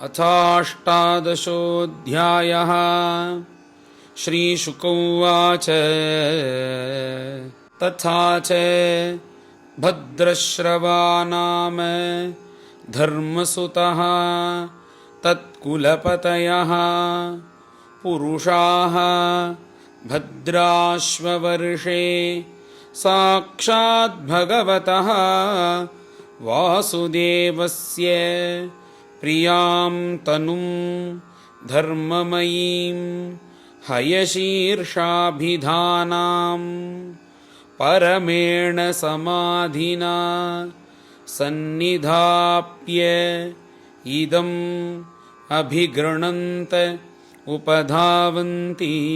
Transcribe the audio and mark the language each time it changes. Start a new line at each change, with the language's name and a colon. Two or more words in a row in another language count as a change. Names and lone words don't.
Sanskrit: அதாஷ்டாதசோऽध्यायः ஸ்ரீசுக உவாச ததா ச பத்ரஸ்ரவா நாம தர்மசுதः தத்குலபதயः புருஷாः भद्राश्ववर्षे साक्षात् भगवतः वासुदेवस्य प्रियां तनुं धर्ममयीं हयशीर्षाभिधानां परमेण समाधिना सन्निधाप्य इदम् अभिगृणन्त उपधावन्ति.